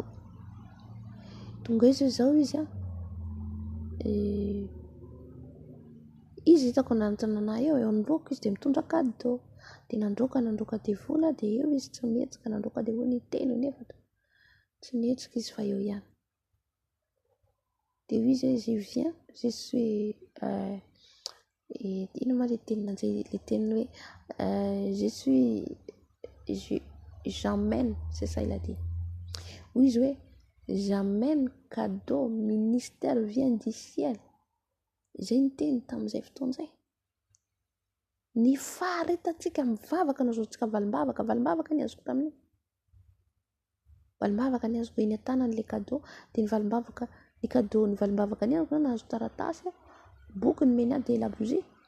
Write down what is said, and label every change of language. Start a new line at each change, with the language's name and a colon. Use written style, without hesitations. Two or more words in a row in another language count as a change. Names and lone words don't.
Malagasy: Tonga izy zao izy izy hitako nantanana eo anoloako izy de mitondra cadeau de nandroaka devola de eo izy tsy mihetsika nandroaka devola ny telo nefa tsy mihetsika izy fa eo ihany de izy
French: vient je suis
Malagasy: ino ma le tenin'anjely le teny hoe
French: j'emmène, c'est ça il a dit. Oui,
Malagasy: izy hoe
French: j'emmène cadeau ministère vient du ciel.
Malagasy: Zay ny teny tamin'izay fotoana izay. Ny faharetatsika mivavaka nazoantsika valimbavaka ny azoko tamin'iny. Valimbavaka ny azoko eny an-tanany
French: le cadeau
Malagasy: de ny valimbavaka ny cadeau ny valimbavaka ny azoko nahazo taratasy boky ny mena de labousie.